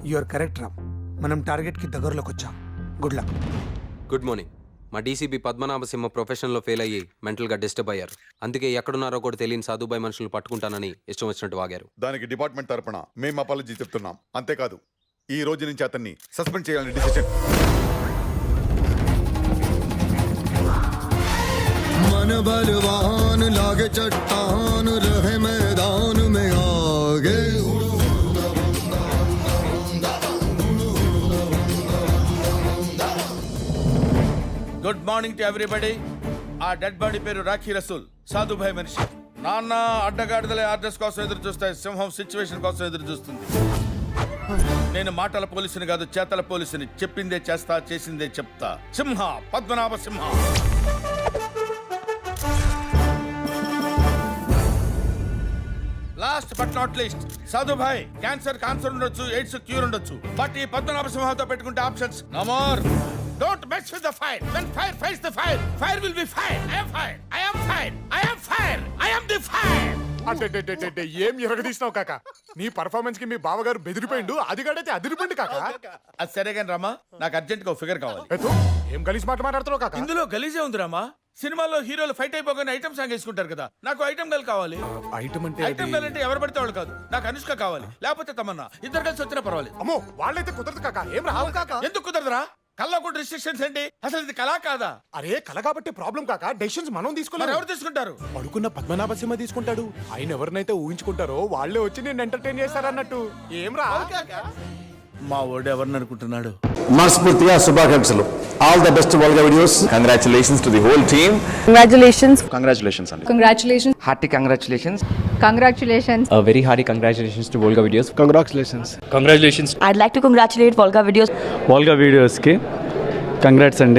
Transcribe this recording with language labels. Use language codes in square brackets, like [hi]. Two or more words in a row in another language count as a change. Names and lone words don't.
[en] You're correct [te] రామ్. మనం టార్గెట్ కి దగ్గరలోకి వచ్చాం. [en] Good luck. Good morning. [te] మా డీసీపీ పద్మనాభ సింహ ప్రొఫెషన్లో ఫెయిల్ అయ్యి [en] mentally disturb [te] అయ్యారు. అందుకే ఎక్కడున్నారో కూడా తెలియని సాధుబాయ్ మనుషులను పట్టుకుంటానని ఇష్టం వచ్చినట్టు వాగారు. దానికి డిపార్ట్మెంట్ తరపున మేము అపాలజీ చెప్తున్నాం. అంతేకాదు, ఈ రోజు నుంచి అతన్ని సస్పెండ్ చేయాలని డిసిషన్. [hi] मन बलवान लागे चट्टान रहे मैदान में आगे. [en] Good morning to everybody. [te] ఆ [en] dead body [te] పేరు రాఖీ రసూల్, సాధుభాయ్ మనిషి. నాన్న అడ్డగాడిదలే ఆర్డర్స్ కోసం ఎదురు చూస్తాయి, సింహం సిచ్యువేషన్ కోసం ఎదురు చూస్తుంది. నేను మాటల పోలీసుని కాదు, చేతల పోలీసుని. చెప్పిందే చేస్తా, చేసిందే చెప్తా. సింహ, పద్మనాభ సింహ. [en] last but not least, [te] సాధుభాయ్ క్యాన్సర్ ఉండొచ్చు, ఎయిడ్స్ క్యూర్ ఉండొచ్చు, బట్ ఈ పద్మనాభ సింహంతో పెట్టుకుంటే [en] options no more. Don't mess with the fire. When fire fights the fire, fire will be fire. I am fire. I am fire. I am fire. I am the fire. [te] అంటే ఏం ఎరగదీసినావు కాక? నీ పర్ఫార్మెన్స్ కి మీ బావగారు బెదిరిపోయిండు. అది గడైతే అదిరిపోయింది కాక. అది సరే కానీ రామా, నాకు అర్జెంట్ గా ఫిగర్ కావాలి. ఏం గలీజ్ మాట మాట్లాడుతున్నావు కాక? ఇందులో గలీజే ఉంది రామా. సినిమాల్లో హీరోలు ఫైట్ అయిపోగానే [en] item song [te] వేసుకుంటారు కదా, నాకు [en] item girl [te] కావాలి. ఐటమ్ అంటే [en] item girl [te] అంటే ఎవరు పడితే వాళ్ళు కాదు. నాకు అనుష్క కావాలి, లేకపోతే తమన్నా. ఇద్దరు కలిసి వచ్చినా పర్వాలేదు. అమ్మో, వాళ్ళైతే కుదరదు కాక. ఏం రావు కాక? ఎందుకు కుదరదురా? కల్లా కూడా రిస్ట్రిక్షన్స్ ఏంటి? అసలు ఇది కళా కాదా? అరే, కళ కాబట్టి ప్రాబ్లం కాక. డెసిషన్స్ మనం మరి తీసుకోవాలి. ఎవరు తీసుకుంటారు? పడుకున్న పద్మనాభ సింహ తీసుకుంటాడు. ఆయన ఎవరినైతే ఊహించుకుంటారో వాళ్ళే వచ్చి నేను ఎంటర్టైన్ చేస్తారన్నట్టు. ఏం రా? మా ఓడు ఎవరిని అనుకుంటున్నాడు? మనస్ఫూర్తిగా శుభాకాంక్షలు. [en] All the best Volga Videos. Congratulations to the whole team. Congratulations [te] అండి. [en] Congratulations. Hearty congratulations. Congratulations. A very hearty congratulations to Volga Videos. I'd like to congratulate Volga Videos. [te] వాల్గా వీడియోస్కి కంగ్రాట్స్ అండి.